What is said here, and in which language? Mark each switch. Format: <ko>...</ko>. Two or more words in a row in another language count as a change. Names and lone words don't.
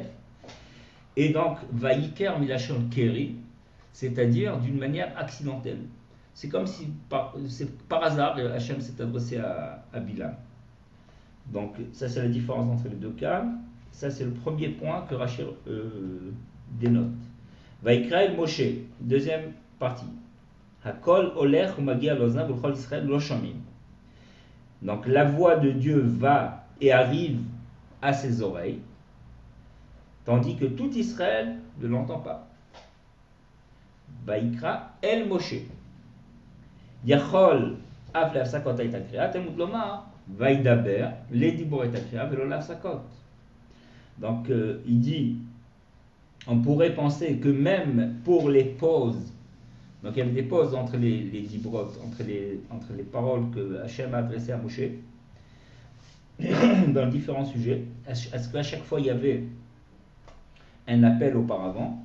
<fr>Et donc</fr> <he>ויקר מלשון קרי,</he> <fr>c'est-à-dire d'une manière accidentelle. C'est comme si par hasard Hachem s'est adressé à Bilam. Donc ça c'est la différence entre les deux cas. Ça c'est le premier point que Rachel dénote.</fr> <he>ויקרא אל משה,</he> <fr>deuxième partie.</fr> <he>הקול הולך ומגיע לאזנו וכל ישראל לא שומעים.</he> <fr>Donc la voix de Dieu va et arrive à ses oreilles, tandis que tout Israël ne l'entend pas.</fr> <he>ויקרא אל משה. יכול אף להפסקות הייתה קריאה, תלמוד לומר, וידבר לדיבור הייתה קריאה ולא להפסקות.</he> <fr>Donc il dit, on pourrait penser que même pour les pauses, donc il y avait des pauses entre les dibrot, entre les paroles que Hachem a adressées à Moshe, dans différents sujets, est-ce qu'à chaque fois il y avait un appel auparavant?</fr>